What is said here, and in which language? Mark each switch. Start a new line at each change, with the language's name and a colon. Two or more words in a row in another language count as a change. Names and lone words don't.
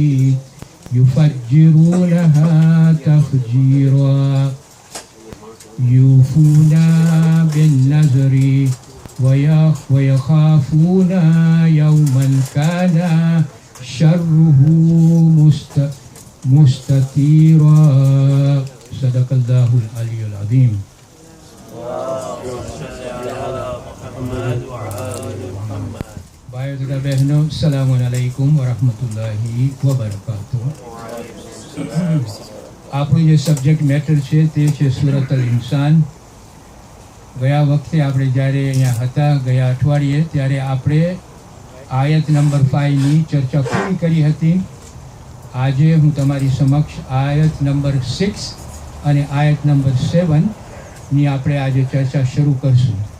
Arabic: يفجرونها تفجيرا يوفون بالنذر ويخافون يوما كان شره مستطيرا صدق الله العلي العظيم.
Hindi: भाइयों तथा बहनों,
Arabic: السلام عليكم ورحمة الله وبركاته.
Gujarati: આપણું જે
English: subject matter
Gujarati: છે તે છે સૂરત અલ ઇન્સાન. ગયા વખતે આપણે જ્યારે અહીંયા હતા ગયા અઠવાડિયે ત્યારે આપણે આયત નંબર 5ની ચર્ચા પૂરી કરી હતી. આજે હું તમારી સમક્ષ આયત નંબર 6 અને આયત નંબર 7ની આપણે આજે ચર્ચા શરૂ કરશું.